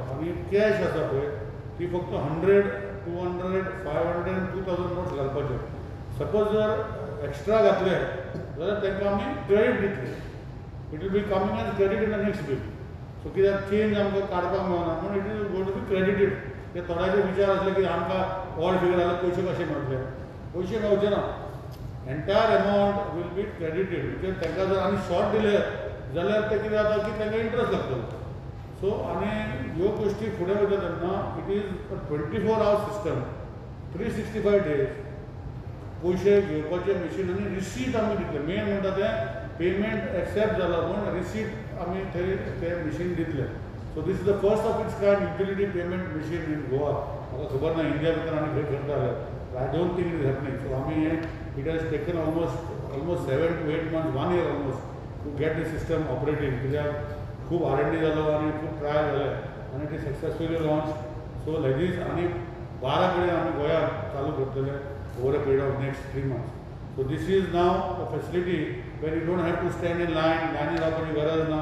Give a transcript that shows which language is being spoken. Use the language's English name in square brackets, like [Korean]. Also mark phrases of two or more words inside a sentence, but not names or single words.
[Konkani] आनी कॅश आसा पळय ती फक्त 100, 200, 500, 2000 नोट्स घालपाच्यो. सपोज जर एक्स्ट्रा घातले जाल्यार तांकां आमी क्रेडीट दितले. [English] It will be coming as credit in the next bill. [Konkani] सो कित्याक चेंज आमकां काडपाक मेळना पूण [English] it is going to be credited. [Konkani] ते थोड्याचे विचार आसले की आमकां [English] odd figure [Konkani] जाल्यार पयशे कशे मेळटले. पयशे मेळचे ना. [English] Entire amount will be credited. [Konkani] म्हणजे तांकां जर आमी शॉर्ट दिले जाल्यार ते कितें जाता की तांकां इंट्रस्ट लागतलो. सो आनी ह्यो गोश्टी फुडें वयता तेन्ना [English] it is 24 hours system, [Konkani] 365 days पयशे घेवपाचे मशीन आनी रिसीट आमी दितले. मेन म्हणटा तें पेमेंट एक्सेप्ट जाला पूण रिसीट आमी थंय ते मशीन दितले. [English] So this is the first of its kind utility payment machine in Goa. [Konkani] म्हाका खबर ना इंडिया भितर आनी खंय करता जाल्यार. [English] I don't think it is happening. So it has taken almost 7 to 8 months, 1 year almost, to get the system operating. [Konkani] कित्याक खूब R&D जालो आनी खूब ट्रायल जाले आनी [English] it is successfully launch. so like this [Konkani] आनी 12 कडेन आमी गोंयांत चालू करतले [English] over a period of next 3 months. So this is now a facility where you don't have to stand in [Konkani] लायनीन रावपाची गरज ना.